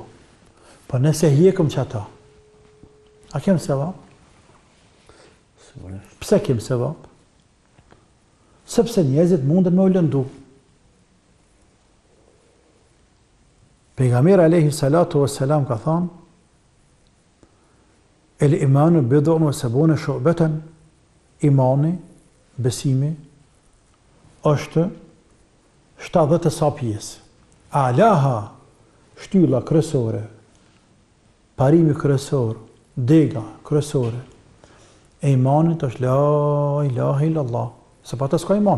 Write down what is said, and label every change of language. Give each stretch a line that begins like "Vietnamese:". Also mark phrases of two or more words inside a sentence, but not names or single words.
Albanian: Po nëse hjekëm që ata, a kem sevap? Pse kem sevap? Sepse njerëzit mundën me u lëndu.
Arabic: Pejgamberi عليه الصلاة والسلام
Albanian: ka thënë:
Arabic: الإيمان بضع وسبعون شعبة, imani,
Albanian: besimi është 70 sa pjesë. Alaha, shtylla kryesore, parimi kryesor, dega kryesore e imanit është
Arabic: لا إله إلا الله,
Albanian: se pa të s'ka iman.